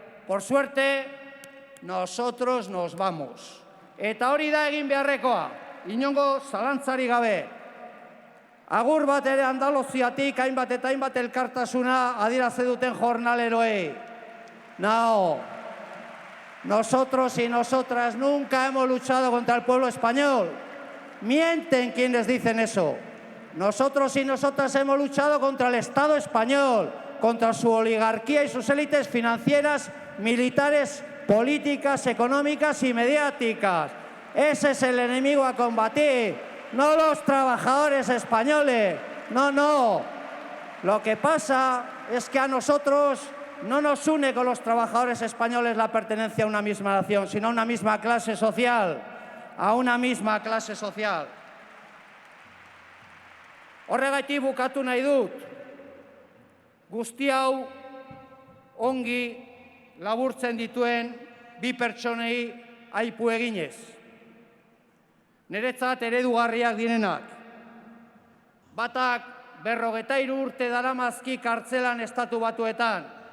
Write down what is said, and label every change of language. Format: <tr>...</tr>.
<es>Por suerte, nosotros nos vamos.</es> <eu>Eta hori da egin beharrekoa, inongo zalantzari gabe. Agur bat ere Andaluziatik hainbat eta hainbat elkartasuna adierazi duten jornaleroei.</eu> <es>No, nosotros y nosotras nunca hemos luchado contra el pueblo español. Mienten quienes dicen eso. Nosotros y nosotras hemos luchado contra el Estado español, contra su oligarquía y sus élites financieras, militares, políticas, económicas y mediáticas. Ese es el enemigo a combatir, no los trabajadores españoles. No, no. Lo que pasa es que a nosotros no nos une con los trabajadores españoles la pertenencia a una misma nación, sino a una misma clase social. A una misma clase social.</es> <eu>Horregatik bukatu nahi dut. Guzti hau ongi laburtzen dituen bi pertsonei aipu eginez. Niretzat eredugarriak direnak. Batak 53 urte daramazki kartzelan Estatu Batuetan.</eu>